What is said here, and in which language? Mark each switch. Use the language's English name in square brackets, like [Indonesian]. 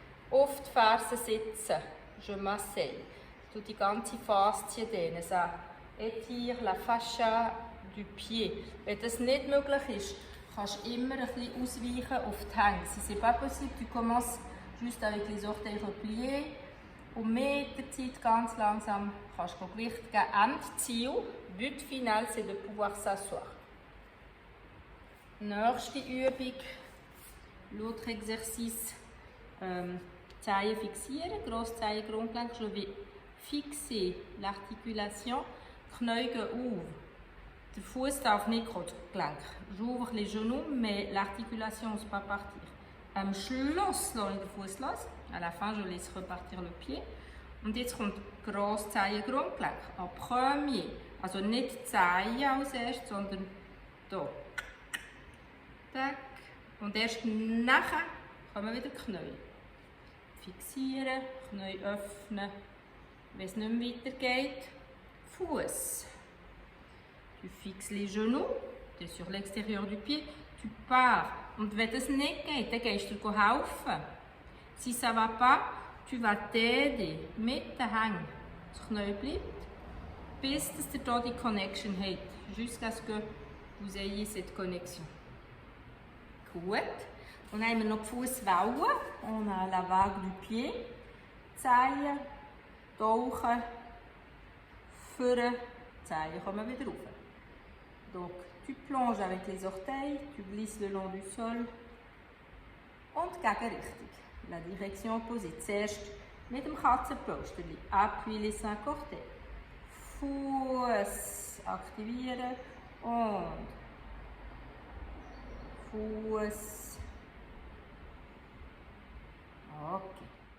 [German] Auf die Ferse sitzen. [French] Je m'asseye. [German] Tu die ganze Faszie dehnen. [French] Ça étire la fascia du pied. [German] Wenn das nicht möglich ist, kannst du immer ein bisschen ausweichen auf die Hänge. [French] Si c'est pas possible, tu commences juste avec les orteils repliés. [German] Und mit der Zeit ganz langsam kannst du Gewicht geben. [French] Endziel, but final, c'est de pouvoir s'asseoir. [German] Nächste Übung, [French] l'autre exercice, [German] Zehen fixieren, Grosszehen, Grundgelenk. [French] Je vais fixer l'articulation, [German] Knie gehen auf. Der Fuß darf nicht Gelenk. [French] J'ouvre les genoux, mais l'articulation ne peut pas partir. [German] Am Schluss lasse ich den Fuß los. [French] À la fin, je laisse repartir le pied. [German] Und jetzt kommt Grosszehen, Grundgelenk. [French] En premier. [German] Also nicht die Zehen als erstes, sondern hier. Tack. Und erst nachher kommen wieder die Knie. Fixieren, Knie öffnen. Wenn es nicht mehr weitergeht, Fuß. [French] Tu fixes les genoux, tu es sur l'extérieur du pied, tu pars. [German] Und wenn das nicht geht, dann gehst du dir helfen. [French] Si ça ne va pas, tu vas t'aider [German] mit den Hängen. Das Knie bleibt, bis ihr hier die Connection habt. [French] Jusqu'à ce que vous ayez cette connexion. [German] Gut. Und dann haben wir noch die Fußwellen. [French] On a la vague du pied. [German] Zehen, tauchen, führen, Zehen kommen wieder rauf. [French] Donc, tu plonges avec les orteils, tu glisses le long du sol [German] und Gegenrichtung. [French] La direction opposée. [German] Zuerst mit dem Katzenpolsterli. [French] Appuie les 5 orteils. [German] Fuß aktivieren und Fuß. Okay.